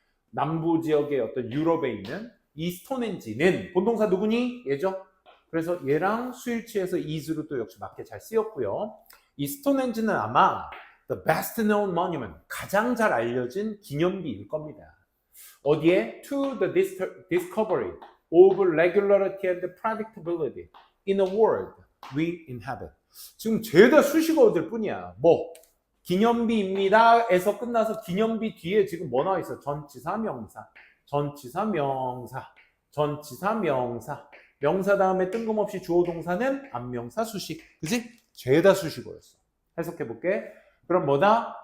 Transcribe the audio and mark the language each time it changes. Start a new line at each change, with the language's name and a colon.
Korean: 남부 지역의 어떤 유럽에 있는 이 스톤헨지는 본동사 누구니? 얘죠. 그래서 얘랑 수일치에서 is로 또 역시 맞게 잘 쓰였고요. 이 스톤헨지는 아마
English: the best known monument,
Korean: 가장 잘 알려진 기념비일 겁니다. 어디에?
English: To the discovery of regularity and predictability in a world we inhabit.
Korean: 지금 죄다 수식어들 뿐이야. 뭐 기념비입니다 에서 끝나서 기념비 뒤에 지금 뭐 나와 있어? 전치사 명사, 전치사 명사, 전치사 명사, 명사 다음에 뜬금없이 주어 동사는 안명사 수식. 그지? 죄다 수식어였어. 해석해 볼게. 그럼 뭐다?